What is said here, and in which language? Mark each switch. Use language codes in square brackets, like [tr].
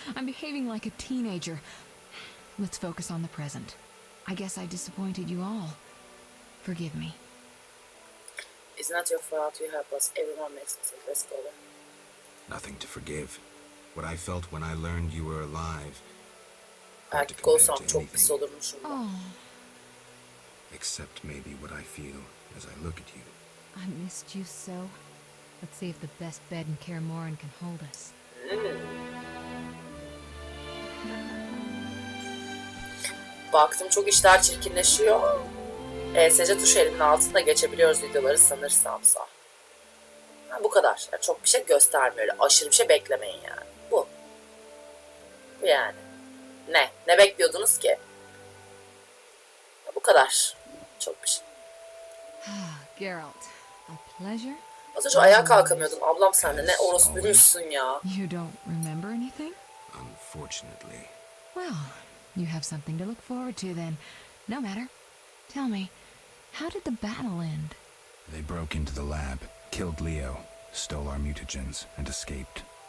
[en] I'm behaving like a teenager. Let's focus on the present. I guess I disappointed you all. Forgive me. It's not your fault. You help us. Everyone makes mistakes. Let's go then. Nothing to forgive. What I felt when I learned you were alive. [tr] Erkek olsam çok pis olurmuşum. [en] Oh, Except maybe what I feel as I look at you. I missed you so. Let's see if the best bed in Kaer Morhen can hold us. [tr] Baktım çok işler çirkinleşiyor. ESC tuşu elimin altında geçebiliyoruz videoları sanırsamsa. Bu kadar. Yani çok bir şey göstermiyor. Öyle aşırı bir şey beklemeyin yani. Bu. Bu yani. Ne? Ne bekliyordunuz ki? Bu kadar. Çok bir şey. [en] Geralt, a pleasure? [tr] Az önce ayağa kalkamıyordun. Ablam sen de ne orospuymuşsun ya. [en] You don't remember anything? Unfortunately. Well, you have something to look forward to then. No matter. Tell me, how did the battle end? They broke into the lab, killed Leo, stole our mutagens, and escaped.